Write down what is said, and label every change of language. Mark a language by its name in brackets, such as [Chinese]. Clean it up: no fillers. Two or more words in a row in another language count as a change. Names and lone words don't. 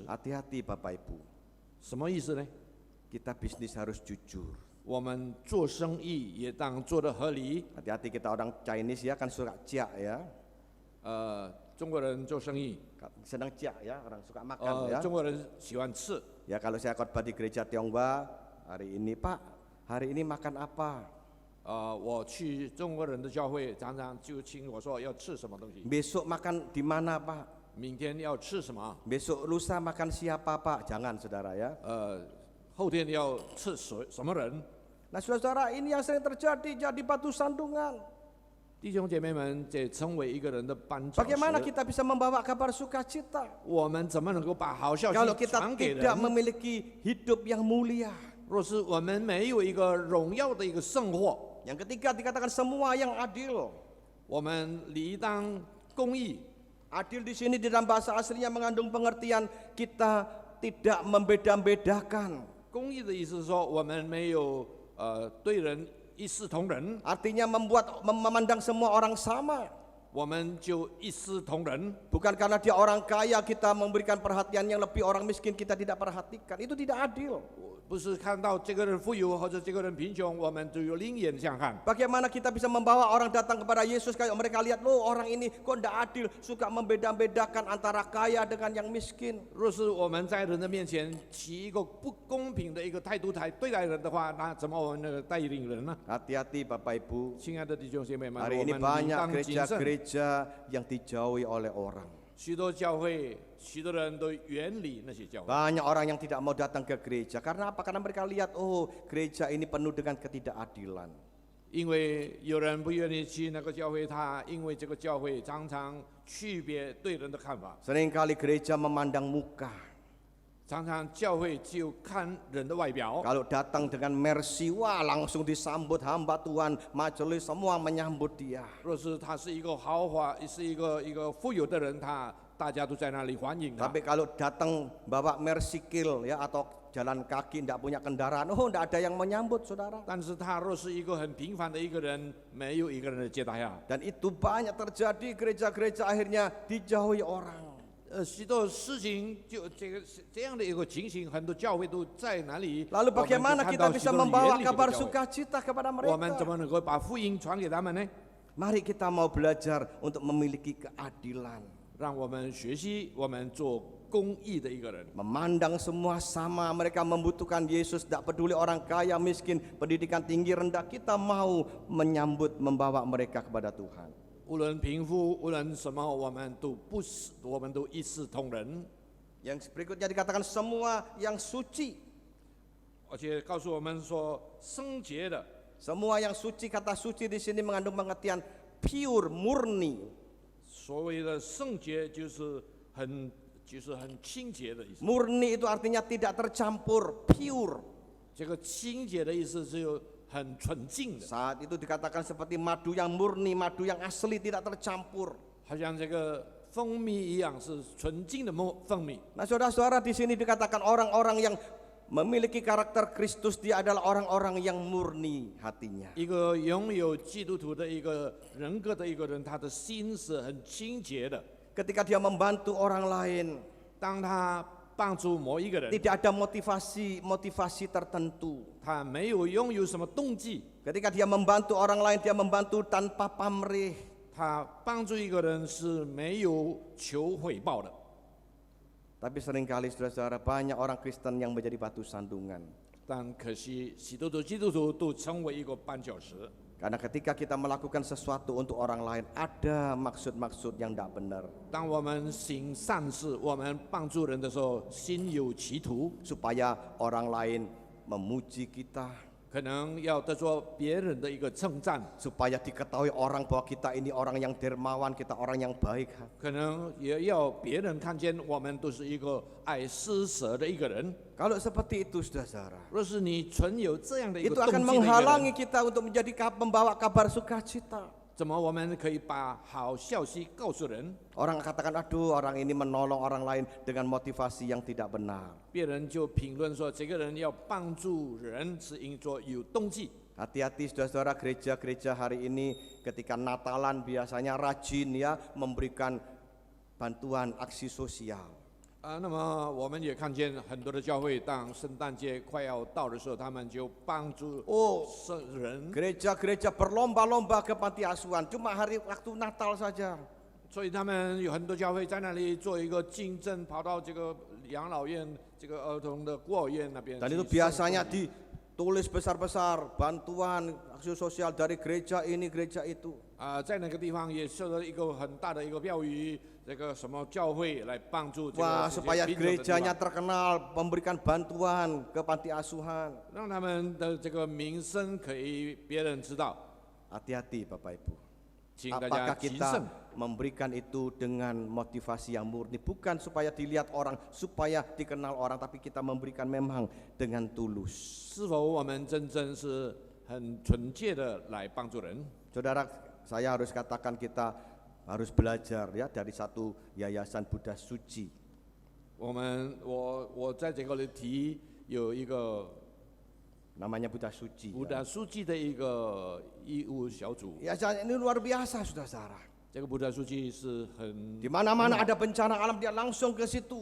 [Indonesian] Hati-hati Bapak Ibu. [Chinese] 什么意思呢？ [Indonesian] Kita bisnis harus jujur. [Chinese] 我们做生意也当做得合理。 [Indonesian] Hati-hati kita orang Chinese ya kan suka jiak ya. [Chinese] 中国人做生意， [Indonesian] Senang jiak ya, orang suka makan ya. [Chinese] 中国人喜欢吃。 [Indonesian] Ya kalau saya khotbah di gereja Tionghoa hari ini Pak, hari ini makan apa? [Chinese] 我去中国人的教会，常常就请我说要吃什么东西， [Indonesian] Besok makan di mana Pak? [Chinese] 明天要吃什么， [Indonesian] Besok lusa makan siapa Pak? Jangan saudara ya. [Chinese] 后天要吃什么人。 [Indonesian] Nah saudara ini yang sering terjadi, jadi batu sandungan. [Chinese] 弟兄姐妹们，这成为一个人的绊脚 [Indonesian] Bagaimana [Chinese] 石。 [Indonesian] kita bisa membawa kabar sukacita [Chinese] 我们怎么能够把好消 [Indonesian] kalau [Chinese] 息 [Indonesian] kita [Chinese] 传给 [Indonesian] tidak [Chinese] 人？ [Indonesian] memiliki hidup yang mulia? [Chinese] 若是我们没有一个荣耀的一个生活， [Indonesian] Yang ketiga dikatakan semua yang adil. [Chinese] 我们理当公义。 [Indonesian] Adil di sini di dalam bahasa aslinya mengandung pengertian kita tidak membeda-bedakan. [Chinese] 公义的意思是说，我们没有对人一视同仁， [Indonesian] Artinya memandang semua orang sama. [Chinese] 我们就一视同仁。 [Indonesian] Bukan karena dia orang kaya kita memberikan perhatian yang lebih, orang miskin kita tidak perhatikan. Itu tidak adil. [Chinese] 不是看到这个人富有或者这个人贫穷，我们就有另眼相看。 [Indonesian] Bagaimana kita bisa membawa orang datang kepada Yesus kayak mereka lihat, loh orang ini kok tidak adil, suka membeda-bedakan antara kaya dengan yang miskin. [Chinese] 若是我们在人的面前起一个不公平的一个态度对待人的话，那怎么我们那个带领人呢？ [Indonesian] Hati-hati Bapak Ibu. [Chinese] 亲爱的弟兄姐妹们， [Indonesian] Hari [Chinese] 我 [Indonesian] ini [Chinese] 们理 [Indonesian] banyak [Chinese] 当谨慎。 [Indonesian] gereja-gereja yang dijauhi oleh orang. [Chinese] 许多教会，许多人都远离那些教会。 [Indonesian] Banyak orang yang tidak mau datang ke gereja. Karena apa? Karena mereka lihat, oh gereja ini penuh dengan ketidakadilan. [Chinese] 因为有人不愿意去那个教会，他因为这个教会常常区别对人的看法， [Indonesian] Seringkali gereja memandang muka. [Chinese] 常常教会就看人的外表。 [Indonesian] Kalau datang dengan mercy, wah langsung disambut hamba Tuhan, majelis semua menyambut dia. [Chinese] 若是他是一个豪华，是一个富有的人，大家都在那里欢迎他。 [Indonesian] Tapi kalau datang bawa mercy kill ya atau jalan kaki tidak punya kendaraan, oh tidak ada yang menyambut saudara. [Chinese] 但是他若是一个很平凡的一个人，没有一个人的接待他。 [Indonesian] Dan itu banyak terjadi, gereja-gereja akhirnya dijauhi orang. [Chinese] 许多事情就这样的一个情形，很多教会都在哪里？ [Indonesian] Lalu bagaimana kita bisa membawa kabar sukacita kepada [Chinese] 我们怎 [Indonesian] mereka? [Chinese] 么能够把福音传给他们呢？ [Indonesian] Mari kita mau belajar untuk memiliki keadilan. [Chinese] 让我们学习，我们做公义的一个人。 [Indonesian] Memandang semua sama, mereka membutuhkan Yesus, tidak peduli orang kaya, miskin, pendidikan tinggi, rendah. Kita mau menyambut, membawa mereka kepada Tuhan. [Chinese] 无论贫富，无论什么，我们都一视同仁。 [Indonesian] Yang berikutnya dikatakan semua yang suci. [Chinese] 而且告诉我们说，圣洁的， [Indonesian] Semua yang suci, kata suci di sini mengandung pengertian pure, murni. [Chinese] 所谓的圣洁就是很清洁的意思。 [Indonesian] Murni itu artinya tidak tercampur, pure. [Chinese] 这个清洁的意思是很纯净的， [Indonesian] Saat itu dikatakan seperti madu yang murni, madu yang asli tidak tercampur. [Chinese] 好像这个蜂蜜一样，是纯净的蜂蜜。 [Indonesian] Nah, saudara-saudara, di sini dikatakan orang-orang yang memiliki karakter Kristus, dia adalah orang-orang yang murni hatinya. [Chinese] 一个拥有基督徒的一个人格的一个人，他的心是很清洁的。 [Indonesian] Ketika dia membantu orang lain, [Chinese] 当他帮助某一个人， [Indonesian] tidak ada motivasi tertentu. [Chinese] 他没有拥有什么动机， [Indonesian] Ketika dia membantu orang lain, dia membantu tanpa pamrih. [Chinese] 他帮助一个人是没有求回报的。 [Indonesian] Tapi seringkali saudara-saudara, banyak orang Kristen yang menjadi batu sandungan. [Chinese] 但可惜，许多的基督徒都成为一个绊脚石。 [Indonesian] Karena ketika kita melakukan sesuatu untuk orang lain, ada maksud-maksud yang tidak benar. [Chinese] 当我们行善事，我们帮助人的时候，心有企图， [Indonesian] Supaya orang lain memuji kita, [Chinese] 可能要得着别人的一个称赞， [Indonesian] supaya diketahui orang bahwa kita ini orang yang dermawan, kita orang yang baik. [Chinese] 可能也要别人看见我们都是一个爱施舍的一个人。 [Indonesian] Kalau seperti itu, saudara, [Chinese] 若是你存有这样的一个 [Indonesian] itu [Chinese] 动 [Indonesian] akan [Chinese] 机的一个 [Indonesian] menghalangi [Chinese] 人， [Indonesian] kita untuk menjadi membawa kabar sukacita. [Chinese] 怎么我们可以把好消息告诉人？ [Indonesian] Orang katakan, aduh, orang ini menolong orang lain dengan motivasi yang tidak benar. [Chinese] 别人就评论说，这个人要帮助人是因着有动机。 [Indonesian] Hati-hati saudara-saudara, gereja-gereja hari ini ketika Natalan biasanya rajin ya memberikan bantuan aksi sosial. [Chinese] 那么我们也看见很多的教会，当圣诞节快要到的时候，他们就帮助 [Indonesian] Oh, [Chinese] 人， [Indonesian] gereja-gereja berlomba-lomba ke panti asuhan, cuma hari waktu Natal saja. [Chinese] 所以他们有很多教会在那里做一个竞争，跑到这个养老院、这个儿童的孤儿院那边。 [Indonesian] Dan itu biasanya ditulis besar-besar bantuan aksi sosial dari gereja ini, gereja itu. [Chinese] 在那个地方也设了一个很大的一个标语，这个什么教会来帮助这个 [Indonesian] Wah, [Chinese] 这些 [Indonesian] supaya [Chinese] 贫穷的地 [Indonesian] gerejanya [Chinese] 方， [Indonesian] terkenal memberikan bantuan ke panti asuhan. [Chinese] 让他们的这个名声可以别人知道。 [Indonesian] Hati-hati Bapak Ibu. [Chinese] 请大家 [Indonesian] Apakah [Chinese] 谨 [Indonesian] kita [Chinese] 慎。 [Indonesian] memberikan itu dengan motivasi yang murni, bukan supaya dilihat orang, supaya dikenal orang, tapi kita memberikan memang dengan tulus. [Chinese] 是否我们真正是很纯洁的来帮助人？ [Indonesian] Saudara, saya harus katakan kita harus belajar ya dari satu yayasan Buddha Suci. [Chinese] 我在这个里提有一个 [Indonesian] Namanya Buddha Suci. [Chinese] 布达书记的一个义务小组。 [Indonesian] Yayasan ini luar biasa, saudara-saudara. [Chinese] 这个布达书记是很 [Indonesian] Di mana-mana ada bencana alam, dia langsung ke situ